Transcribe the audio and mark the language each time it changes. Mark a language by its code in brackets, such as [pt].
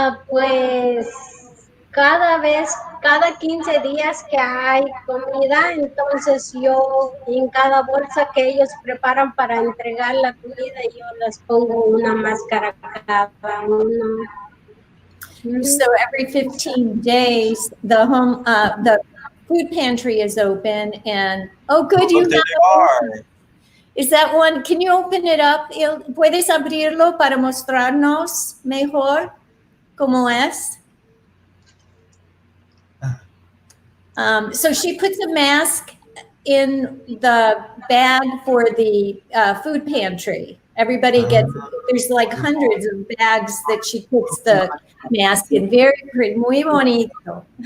[es] Pues cada 15 días que hay comida, entonces yo en cada bolsa que ellos preparan para entregar la comida, yo les pongo una máscara cada uno. [en] So every 15 days, the food pantry is open, and good, you know. Is that one? Can you open it up? [es] ¿Puedes abrirlo para mostrarnos mejor cómo es? [en] So she puts a mask in the bag for the food pantry. Everybody gets, there's like hundreds of bags that she puts the mask in. Very pretty, [es] muy bonito.